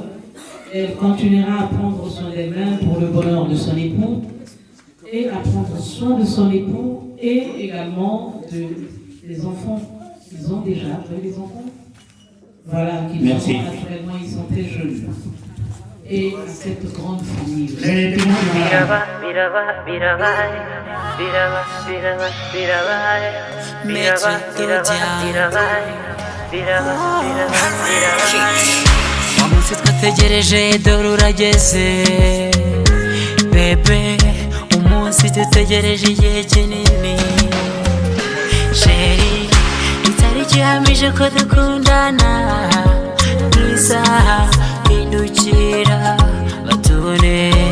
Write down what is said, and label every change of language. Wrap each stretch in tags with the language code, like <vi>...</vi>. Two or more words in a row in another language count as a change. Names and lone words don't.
<fr>Elle continuera à prendre soin d'elle-même pour le bonheur de son époux et à prendre soin de son époux et également des enfants qu'ils ont déjà. Vous voyez les enfants? Voilà, qui sont naturellement, ils sont très jeunes. Et à cette grande famille.</fr> <rw>Umunsi twategereje dore urageze bebe, umunsi dutegereje igihe kinini sheri, itariki ihamije ko dukundana nk'isaha indukira batubone.</rw>